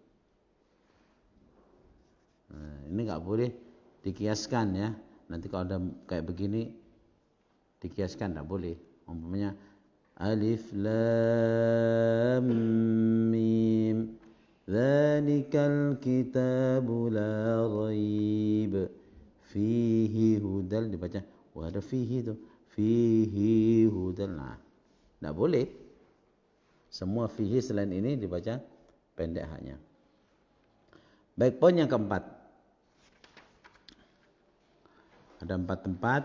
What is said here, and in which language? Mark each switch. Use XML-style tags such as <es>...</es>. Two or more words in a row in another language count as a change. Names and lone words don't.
<id>Nah, ini nggak boleh dikiaskan, ya. Nanti kalau ada kayak begini dikiaskan nggak boleh. Umpamanya</id> <ar>الم ذلك الكتاب لا ريب فيه هدى,</ar> <id>dibaca wah ada fihi itu</id> <ar>فيه هدى.</ar> <id>Nah, enggak boleh. Semua fihi selain ini dibaca pendek haknya. Baik, poin yang keempat. Ada 4 tempat.</id>